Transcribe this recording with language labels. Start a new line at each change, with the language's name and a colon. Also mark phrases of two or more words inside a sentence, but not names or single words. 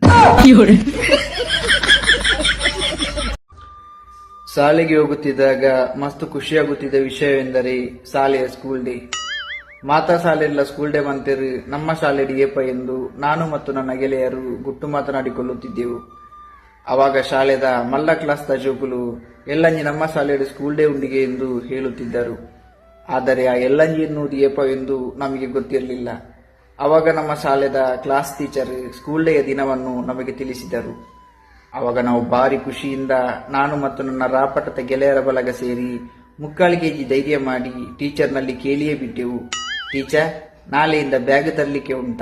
Kannada: ಶಾಲೆಗೆ ಹೋಗುತ್ತಿದ್ದಾಗ ಮಸ್ತ್ ಖುಷಿಯಾಗುತ್ತಿದ್ದ ವಿಷಯವೆಂದರೆ ಶಾಲೆಯ
English: school day.
Tulu: ಮಾತಾ ಶಾಲೆಲ್ಲ
English: school day
Tulu: ಬಂತಿರು ನಮ್ಮ ಶಾಲೆ ಏಪ
Kannada: ಎಂದು ನಾನು ಮತ್ತು ನನ್ನ ಗೆಳೆಯರು ಗುಟ್ಟು ಮಾತನಾಡಿಕೊಳ್ಳುತ್ತಿದ್ದೆವು. ಅವಾಗ
Tulu: ಶಾಲೆದ ಮಲ್ಲ ಕ್ಲಾಸ್ದ ಜೋಕುಲು ಎಲ್ಲಂಜಿ
Kannada: ನಮ್ಮ ಶಾಲೆಯ
English: school day
Kannada: ಉಂಡಿಗೆ ಎಂದು ಹೇಳುತ್ತಿದ್ದರು. ಆದರೆ ಆ ಎಲ್ಲಂಜಿ ಎನ್ನುವುದು ಏಪ ಎಂದು ನಮಗೆ ಗೊತ್ತಿರಲಿಲ್ಲ. ಅವಾಗ ನಮ್ಮ ಶಾಲೆದ
English: class teacher school day
Kannada: ದಿನವನ್ನು ನಮಗೆ ತಿಳಿಸಿದರು. ಅವಾಗ ನಾವು ಭಾರಿ ಖುಷಿಯಿಂದ ನಾನು ಮತ್ತು ನನ್ನ ರಾಪಟದ ಗೆಳೆಯರ ಬಲಗ ಸೇರಿ 3 kg ಧೈರ್ಯ ಮಾಡಿ ಟೀಚರ್ನಲ್ಲಿ ಕೇಳಿಯೇ ಬಿಟ್ಟೆವು, ಟೀಚರ್ ನಾಳೆಯಿಂದ ಬ್ಯಾಗ್ ತರಲಿಕ್ಕೆ ಉಂಟಾ?